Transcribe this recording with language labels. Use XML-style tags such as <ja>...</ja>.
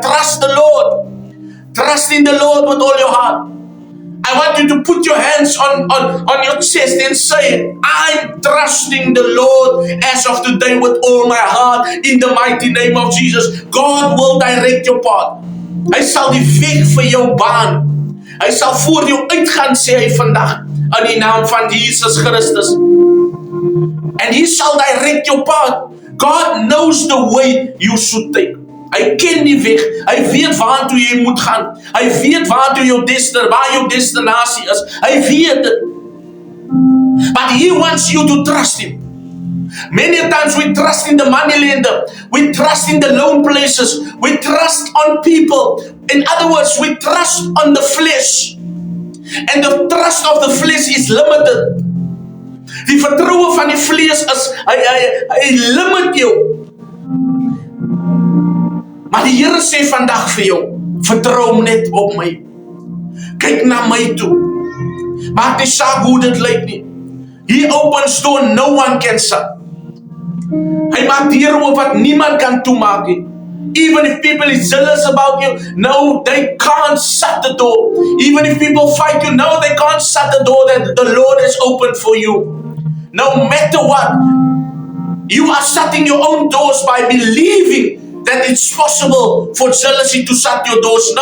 <en>Trust the Lord. Trust in the Lord with all your heart. I want you to put your hands on your chest and say, I'm trusting the Lord as of today with all my heart in the mighty name of Jesus. God will direct your path.</en> <af>Hy sal die weg vir jou baan. Hy sal voor jou uitgaan, sê hy vandag, in die naam van Jesus Christus.</af> <en>And He shall direct your path. God knows the way you should take.</en> <af>Hy ken die weg. Hy weet waartoe jy moet gaan. Hy weet waar jou destinasie is. Hy weet dit.</af> <en>But He wants you to trust Him. Many times we trust in the moneylender. We trust in the loan places. We trust on people. In other words, we trust on the flesh. And the trust of the flesh is limited.</en> <af>Die vertroue van die vlees is, hy limit jou. Maar die Here sê vandag vir jou, vertrou net op my. Kyk na my toe. Maak nie saak hoe dit lyk nie.</af> <en>He opens door no one can shut.</en> <af>Hy maak deure oop wat niemand kan toemaak nie.</af> <en>Even if people is jealous about you, no, they can't shut the door. Even if people fight you, no, they can't shut the door that the Lord has opened for you. No matter what, you are shutting your own doors by believing that it's possible for jealousy to shut your doors.</en>